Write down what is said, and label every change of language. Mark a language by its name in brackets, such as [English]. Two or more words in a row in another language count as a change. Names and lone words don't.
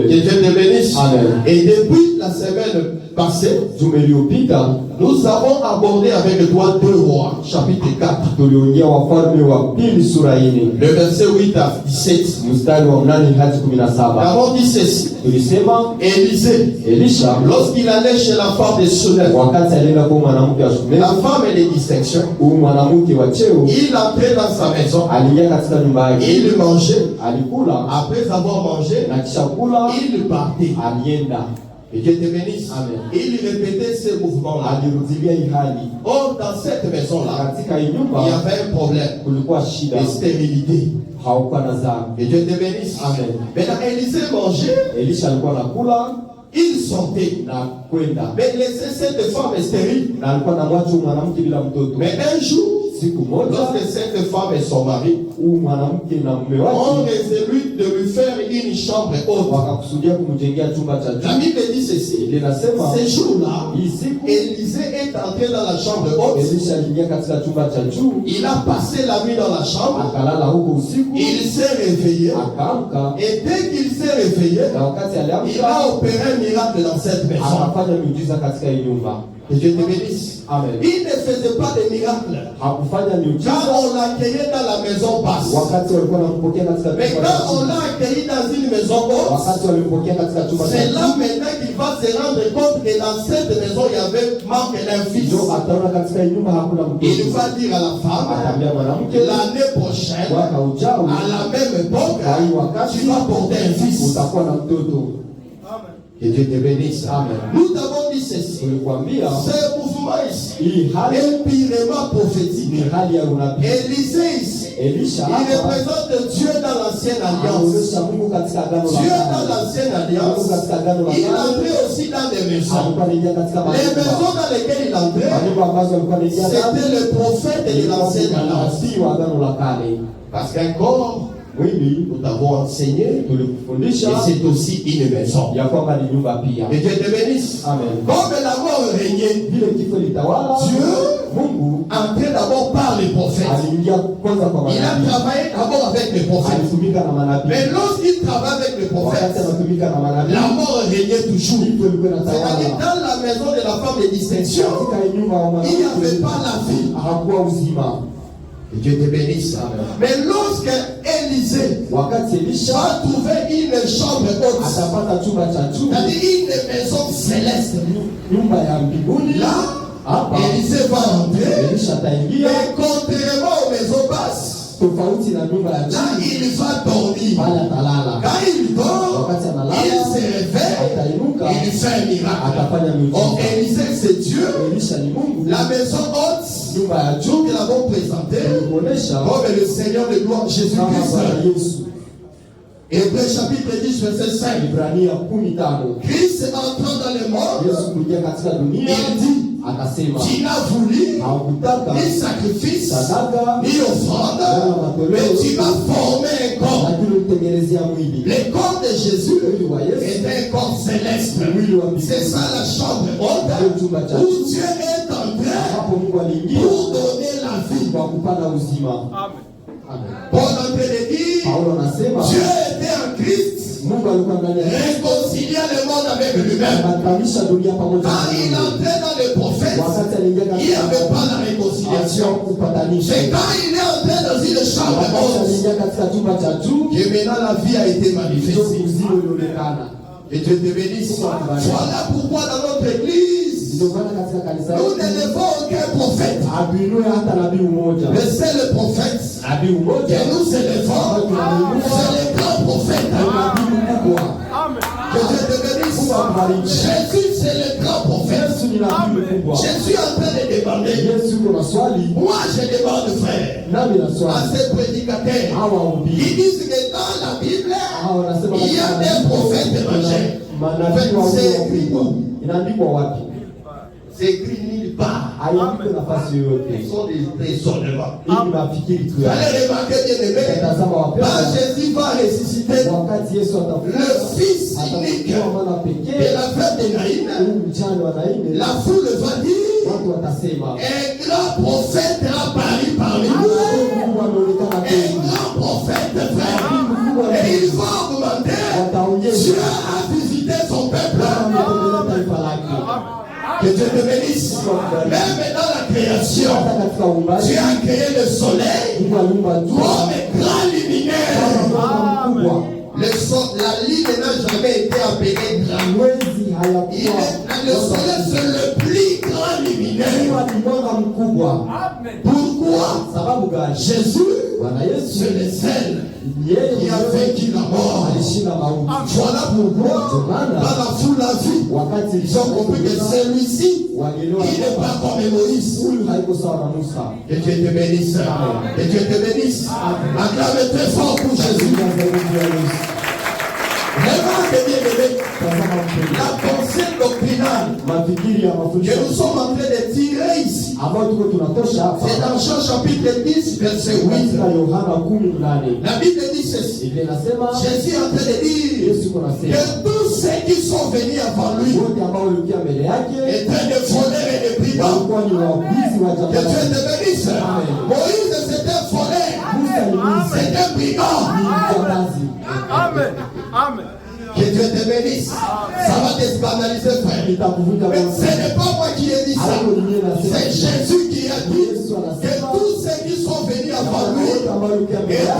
[French] Que Dieu te bénisse. Amen. Et depuis la semaine passée, [Swahili] Juma iliyopita [French] nous avons abordé avec toi 2 rois, chapitre 4. [Swahili] tuliongea Wafalme wa pili sura 4 [French] Le verset 8 à 17. [Swahili] mstari wa 8 hadi [French] Nous 17. avons dit ceci. [Swahili] Tulisema [French] Élisée, [Swahili] Elisha [French] lorsqu'il allait chez la femme de Sunem, [Swahili] wakati alienda kwa mwanamke wa Shunemu, [French] la femme est de distinction, [Swahili] huyu mwanamke wa cheo [French] il entrait dans sa maison, [Swahili] aliingia katika nyumba yake, [French] il mangeait, [Swahili] alikula [French] après avoir mangé, [Swahili] na kisha kula [French] il partait. [Swahili] alienda, [French] Et Dieu te bénisse. Amen. Il répétait ces mouvements-là. [Swahili] alirudilia hii hali. [French] Or, dans cette maison-là, [Swahili] Katika hii [French] il y [Swahili] nyumba [French] avait un problème [Swahili] kulikuwa shida, [French] de stérilité. [Swahili] haukuwa na zaa. [French] Et Dieu te bénisse. Amen. Maintenant, Élisée mangeait, [Swahili] Elisha alikuwa anakula [French] il sortait. [Swahili] na kwenda, [French] Mais laissait cette femme stérile. [Swahili] na alikuwa na mwacha mwanamke bila mtoto. [French] Mais un jour, [Swahili] Siku moja [French] lorsque cette femme et son mari [Swahili] huyu mwanamke na mume [French] ont [Swahili] wake [French] résolu de lui faire une chambre haute, [Swahili] wakakusudia kumjengea chumba cha [French] la [Swahili] juu. [French] Bible dit ceci. [Swahili] Biblia inasema [French] Ces jours-là, [Swahili] hii siku [French] Élisée est entré dans la chambre haute. [Swahili] Elisha aliingia katika chumba cha juu, [French] Il a passé la nuit dans la chambre. [Swahili] akalala huko usiku, [French] Il s'est réveillé. [Swahili] akaamka, [French] Et dès qu'il s'est réveillé, [Swahili] na wakati [French] il [Swahili] aliamka [French] a opéré un miracle dans cette maison. [Swahili] akafanya miujiza katika hii nyumba. [French] Que Dieu te bénisse. Amen. Il ne faisait pas de miracles. [Swahili] Hakufanya miujiza [French] Quand on l'accueillait dans la maison basse. [Swahili] wakati walikuwa wanampokea katika [French] Mais [Swahili] chumba cha [French] quand on [Swahili] chini. [French] l'a accueilli dans une maison haute, [Swahili] Wakati walimpokea katika chumba cha [French] c'est là [Swahili] chini, [French] maintenant qu'il va se rendre compte que dans cette maison il y avait manque d'un fils. [Swahili] ndio ataona katika hii nyumba hakuna [French] Il [Swahili] mtoto. [French] va dire à la femme, [Swahili] Ataambia mwanamke, [French] l'année prochaine, [Swahili] mwaka ujao [French] à la même époque, [Swahili] kwa hii wakati [French] tu vas porter un fils. [Swahili] utakuwa na mtoto. [French] Que Dieu te bénisse. Amen. Nous avons dit ceci. [Swahili] Tulikwambia [French] Ce mouvement ici [Swahili] hii hali [French] est purement prophétique. [Swahili] ni hali ya unabii. [French] Élisée ici, [Swahili] Elisha [French] il [Swahili] hapa [French] représente Dieu dans l'ancienne alliance. [Swahili] anaonyesha Mungu katika agano la [French] Dieu dans [Swahili] kale. [French] l'ancienne [Swahili] Mungu [French] alliance, [Swahili] katika agano la [French] il [Swahili] kale [French] entrait aussi dans des maisons. [Swahili] alikuwa anaingia katika [French] Les maisons [Swahili] manyumba. [French] dans lesquelles il entrait, [Swahili] Manyumba ambazo alikuwa anaingia ndani [French] c'était le prophète de l'ancienne alliance. [Swahili] nabii wa agano la kale. [French] Parce qu'un corps, [Swahili] Mwili [French] nous t'avons enseigné, et [Swahili] tulikufundisha [French] c'est aussi une maison. [Swahili] ya kwamba ni nyumba pia. [French] Que Dieu te bénisse. Amen. Comme la mort régnait, [Swahili] Vile kifo litawala, [French] Dieu [Swahili] Mungu [French] entrait d'abord par les prophètes. [Swahili] aliingia kwanza kwa [French] Il a [Swahili] manabii. [French] travaillé d'abord avec les prophètes. [Swahili] Alitumika na manabii. [French] Mais lorsqu'il travaille avec les [Swahili] Wakati [French] prophètes, [Swahili] anatumika na manabii, [French] la mort régnait toujours. [Swahili] kifo ilikuwa [French] C'est-à-dire [Swahili] inatawala. [French] dans la maison de la femme de distinction, [Swahili] Katika hii nyumba wa [French] il n'y avait [Swahili] mwanamke [French] pas la vie. [Swahili] hakuwa uzima. [French] Que Dieu te bénisse. Mais lorsque Élisée [Swahili] Wakati Elisha [French] va trouver une chambre haute, [Swahili] atapata chumba cha juu, [French] c'est-à-dire une maison céleste, [Swahili] nyumba ya mbinguni, [French] là, [Swahili] hapa [French] Élisée va entrer. [Swahili] Elisha ataingia, [French] Mais contrairement aux maisons basses, [Swahili] tofauti na nyumba ya [French] là, [Swahili] chini, [French] il va dormir. [Swahili] pale atalala. [French] Quand il dort, [Swahili] Wakati [French] il [Swahili] analala [French] se réveille, [Swahili] atainuka, [French] il fait un miracle. [Swahili] atafanya [French] Or, [Swahili] miujiza. [French] Élisée, c'est Dieu. [Swahili] Elisha ni Mungu. [French] La maison haute, [Swahili] Nyumba ya [French] nous [Swahili] juu [French] te l'avons présentée [Swahili] kuonesha [French] comme le Seigneur de gloire [Swahili] kama [French] Jésus-Christ. [Swahili] Bwana Yesu. [French] Hébreux chapitre 10, verset 5. [Swahili] Ibrania 15. [French] Christ entrant dans le monde, [Swahili] Yesu kuingia katika dunia [French] il dit, [Swahili] akasema [French] tu n'as voulu [Swahili] hakutaka [French] ni sacrifice, [Swahili] sadaka [French] ni offrande, mais tu m'as formé un corps. [Swahili] lakini ulitengenezea mwili. [French] Le corps de Jésus [Swahili] Mwili wa Yesu [French] est un corps céleste. [Swahili] mwili wa [French] C'est [Swahili] mbinguni. [French] ça la chambre haute où Dieu est entré [Swahili] Hapo Mungu aliingia [French] pour donner la vie. [Swahili] kwa kupana uzima. [French] Paul en train de dire, [Swahili] Paulo anasema [French] Dieu était en Christ, [Swahili] Mungu alikuwa ndani ya Yesu, [French] réconciliant le monde avec lui-même. [Swahili] akapatanisha dunia pamoja na [French] Quand il [Swahili] Mungu. [French] entrait dans les prophètes, [Swahili] Wakati aliingia [French] il n'y avait [Swahili] katika [French] pas la réconciliation. [Swahili] kupatanisha. [French] C'est quand il est entré dans une chambre [Swahili] Wakati [French] haute [Swahili] aliingia katika chumba cha juu, [French] que maintenant la vie a été [Swahili] ndio [French] manifestée. [Swahili] uzima ulionekana. [French] Et Dieu te bénisse. Voilà pourquoi dans notre église, [Swahili] Ndio maana katika kanisa [French] nous [Swahili] letu [French] n'élevons aucun prophète. [Swahili] abiinue hata nabii mmoja. [French] Le seul prophète [Swahili] Nabii mmoja [French] que nous élevons, c'est le grand prophète. [Swahili] nabii mkubwa. [French] Que Dieu te bénisse. Jésus, c'est le grand prophète. [Swahili] Yesu ni nabii mkubwa. [French] Je suis en train de demander. [Swahili] Yesu yuko na swali, [French] Moi, je demande, frère, [Swahili] nami na [French] à [Swahili] swali. [French] ces prédicateurs. [Swahili] Hawa [French] Ils [Swahili] wahubiri [French] disent que dans la Bible, [Swahili] hawa wanasema [French] il y a [Swahili] katika [French] des prophètes [Swahili] kuna [French] étrangers. [Swahili] manabii wawili wakubwa. Inaandikwa wapi? [French] C'est écrit nulle part. [Swahili] Haiandikwi nafasi yoyote. [French] Ce sont des raisonnements. [Swahili] Hii ni mafikiri tu [French] Vous [Swahili] yake. [French] allez remarquer, bien aimé, [Swahili] Tazama [French] quand [Swahili] wapendwa, [French] Jésus va ressusciter [Swahili] wakati Yesu [French] le fils unique [Swahili] atakuwa mwana [French] de [Swahili] pekee, [French] la fête de Naïm, [Swahili] huyu mjane wa Naini, [French] la foule va dire, [Swahili] watu watasema [French] un grand prophète a apparu parmi nous. [Swahili] Mungu ameonekana [French] Un [Swahili] kweli. [French] grand prophète, frère. Et il va augmenter. Dieu [Swahili] Wataonyesha [French] a visité son peuple. [Swahili] ametembelea taifa lake. [French] Que Dieu te bénisse. Même dans la création, [Swahili] Hata katika uumbaji [French] Dieu a créé le soleil [Swahili] Mungu aliumba jua [French] comme grand luminaire. [Swahili] kama mwanga mkubwa. [French] La lune n'a jamais été appelée grand. [Swahili] Mwezi hayakuwa [French] Le soleil, c'est le plus grand luminaire. [Swahili] jua ni mwanga mkubwa. [French] Pourquoi? [Swahili] Sababu gani? [French] Jésus, [Swahili] Bwana Yesu [French] c'est le seul [Swahili] yeye [French] qui a [Swahili] mwenyewe [French] vaincu la mort. [Swahili] alishinda mauti. [French] Voilà pourquoi, dans la foule a vu, [Swahili] Wakati [French] ils ont compris que celui-ci, [Swahili] walielewa [French] il n'est pas comme Moïse. [Swahili] huyu haiko sawa na Musa. [French] Que Dieu te bénisse. Que Dieu te bénisse. Acclame très fort pour Jésus. Vraiment, que bien aimé. [Swahili] Tazama mpendwa, [French] La pensée doctrinale [Swahili] mafikiri ya [French] que [Swahili] mafundisho [French] nous sommes en train de tirer ici, [Swahili] ambayo tuko tunatosha hapa [French] c'est dans Jean chapitre 10, verset 8. [Swahili] katika Yohana 18. [French] La Bible dit ceci. [Swahili] Biblia inasema [French] Jésus est en train de dire [Swahili] Yesu kunasema [French] que tous ceux qui sont venus avant lui [Swahili] wote ambao walikuja mbele yake [French] étaient des voleurs et des brigands. [Swahili] walikuwa ni wabizi wa [French] Que Dieu [Swahili] jamaa. [French] te bénisse. Moïse, c'était voleur. [Swahili] Musa ni mwizi, [French] C'était brigand. [Swahili] ni mjambazi. [French] Amen. Amen. Que Dieu te bénisse. Ça va te scandaliser, frère. [Swahili] Nitakuvunja [French] Mais [Swahili] moyo. [French] ce n'est pas moi qui ai dit ça. [Swahili] Yesu [French] que [Swahili] anasema [French] tous ceux qui sont venus avant lui [Swahili] wote ambao walikuja mbele [French] étaient